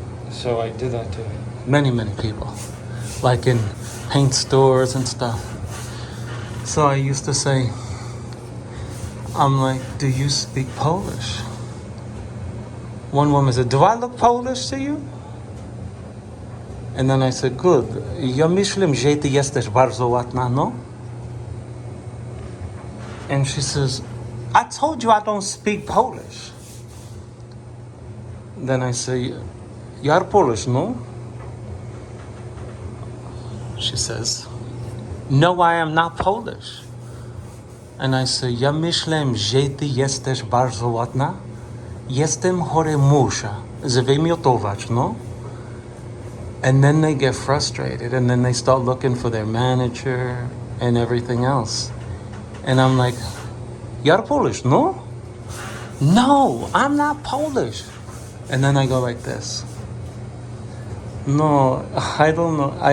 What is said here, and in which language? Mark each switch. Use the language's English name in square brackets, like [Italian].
[English] So I did that to many, many people, like in paint stores and stuff. So I used to say, I'm like, do you speak Polish? One woman said, do I look Polish to you? And then I said, good. [Polish] Ja myślę, że ty jesteś bardzo ładna, no? [English] And she says, I told you I don't speak Polish. Then I say, you're Polish, no? She says, no, I am not Polish. And I say, [Polish] ja myślę, że ty jesteś bardzo ładna. Jestem chory muszę zwymiotować, no? [English] And then they get frustrated and then they start looking for their manager and everything else. And I'm like, you're Polish, no? No, I'm not Polish. And then I go like this. No, I don't know.